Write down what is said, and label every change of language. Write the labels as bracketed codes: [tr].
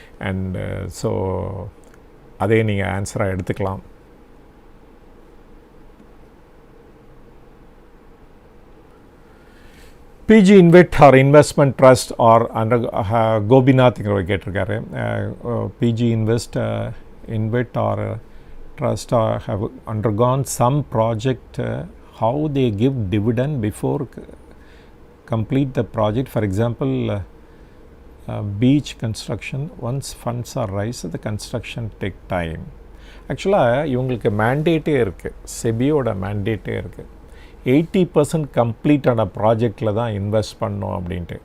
[ta] And so அதே நீங்கள் ஆன்சராக எடுத்துக்கலாம். PG invite R investment trust are under கோபிநாத்ங்கிறவர் கேட்டிருக்காரு. [en] PG InvIT or trust have undergone some project, how they give dividend before complete the project. For example, beach construction, once funds are raised the construction take time. [ta] ஆக்சுவலாக இவங்களுக்கு மேண்டேட்டே இருக்குது, செபியோட மேண்டேட்டே இருக்குது. 80% கம்ப்ளீட்டான ப்ராஜெக்டில் தான் invest பண்ணோம் அப்படின்ட்டு.